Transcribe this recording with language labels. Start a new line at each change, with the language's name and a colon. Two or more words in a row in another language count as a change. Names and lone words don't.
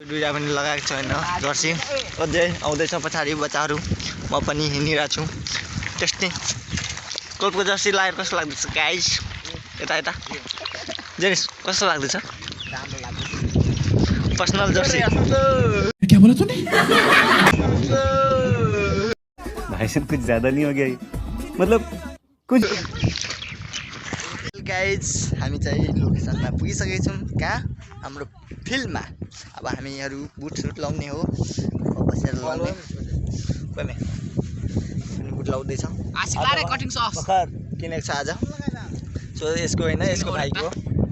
Nepali: दुईवटा पनि लगाएको छ होइन जर्सी। अझै आउँदैछ पछाडि बच्चाहरू, म पनि हिँडिरहेको छु टेस्टिङ। कोलको जर्सी लगाएर कस्तो लाग्दैछ गाइस? यता यता जेनिस कस्तो लाग्दैछ? राम्रो लाग्दैछ
English: personal jersey.
Hindi: क्या बोला तूने? भाई साहब कुछ ज्यादा नहीं हो गया मतलब कुछ।
Nepali: गाइज हामी चाहिँ लोकेसनमा पुगिसकेको छौँ। कहाँ? हाम्रो फिल्डमा। अब हामीहरू बुटसुट लाउने हो, बसेर लाउने कोही बुट लाउँदैछ। भर्खर किनेको छ आज। सो यसको होइन, यसको भाइको